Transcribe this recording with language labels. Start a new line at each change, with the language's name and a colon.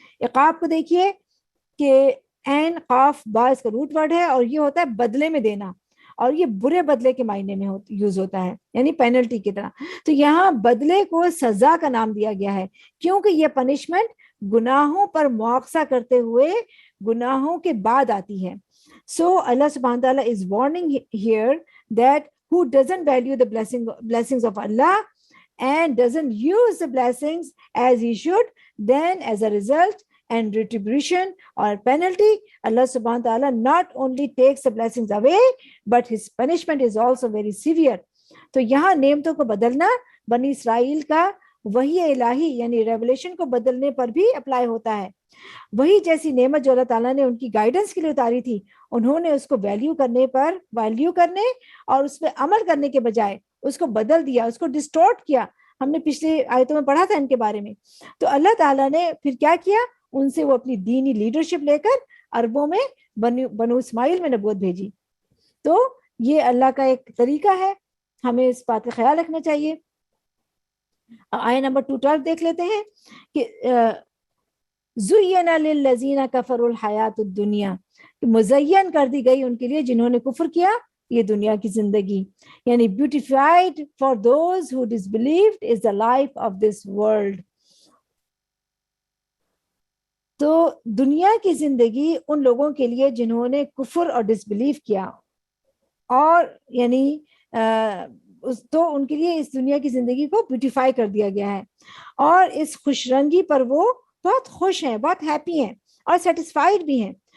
Urdu: عقاب کو دیکھیے کہ عین قاف با اس کا روٹ ورڈ ہے اور یہ ہوتا ہے بدلے میں دینا اور یہ برے بدلے کے معنی میں یوز ہوتا ہے یعنی پینلٹی کی طرح. تو یہاں بدلے کو سزا کا نام دیا گیا ہے کیونکہ یہ پنشمنٹ گناہوں پر مواخذہ کرتے ہوئے گناہوں کے بعد آتی ہے.
English: So Allah subhanahu wa ta'ala is warning here that who doesn't value the blessings of Allah and doesn't use the blessings as he should, then as a result and retribution or penalty, Allah subhanahu wa ta'ala not only takes the blessings away, but his punishment is also very severe.
Urdu: تو یہاں نعمتوں کو بدلنا بنی اسرائیل کا وحی الہی یعنی ریولیشن کو بدلنے پر بھی اپلائی ہوتا ہے. وہی جیسی نعمت جو اللہ تعالیٰ نے ان کی گائیڈنس کے لیے اتاری تھی انہوں نے اس کو ویلیو کرنے اور اس پہ عمل کرنے کے بجائے اس کو بدل دیا, اس کو ڈسٹورٹ کیا. ہم نے پچھلے آیتوں میں پڑھا تھا ان کے بارے میں. تو اللہ تعالیٰ نے پھر کیا کیا, ان سے وہ اپنی دینی لیڈرشپ لے کر عربوں میں بنو اسماعیل میں نبوت بھیجی. تو یہ اللہ کا ایک طریقہ ہے, ہمیں اس بات کا خیال رکھنا چاہیے. آیہ نمبر 212 دیکھ لیتے ہیں کہ
Arabic: زُيِّنَ لِلَّذِينَ كَفَرُوا الْحَيَاةُ الدُّنْيَا
Urdu: مزین کر دی گئی ان کے لیے جنہوں نے کفر کیا یہ دنیا کی زندگی.
English: یعنی beautified for those who disbelieved is the life of this world.
Urdu: تو دنیا کی زندگی ان لوگوں کے لیے جنہوں نے کفر اور ڈسبلیو کیا اور یعنی تو ان کے لیے اس دنیا کی زندگی کو بیوٹیفائی کر دیا گیا ہے اور اس خوش رنگی پر وہ بہت خوش ہیں, بہت ہیپی ہیں اور سیٹسفائیڈ بھی ہیں.